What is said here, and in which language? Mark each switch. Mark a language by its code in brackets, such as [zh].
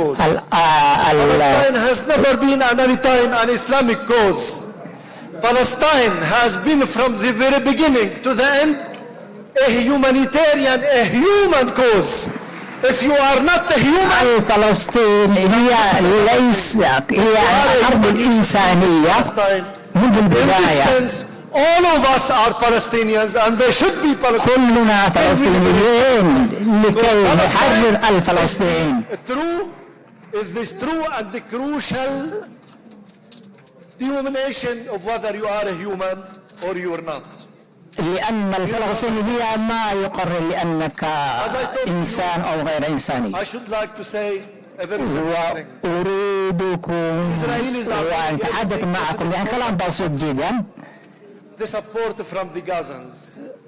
[en] Palestine has never been at any time an Islamic cause. Palestine has been from the very beginning to the end a humanitarian, a human cause. If you are not a human, [ar] فلسطين هي الأرض الإنسانية منذ البداية. [en] all of us are Palestinians and there should be Palestinians. [ar] كلنا فلسطينيين لكي نحرر الفلسطين. [en] True is this true and the crucial determination of whether you are a human or you are not. [ar] لأن الفلسطيني هي ما يقرر لأنك إنسان أو غير إنساني. [en] I should like to say a very simple thing. [ar] وأريدكم وأن أتحدث معكم يعني كلام بسيط جدا. [en] The support from the Gazans.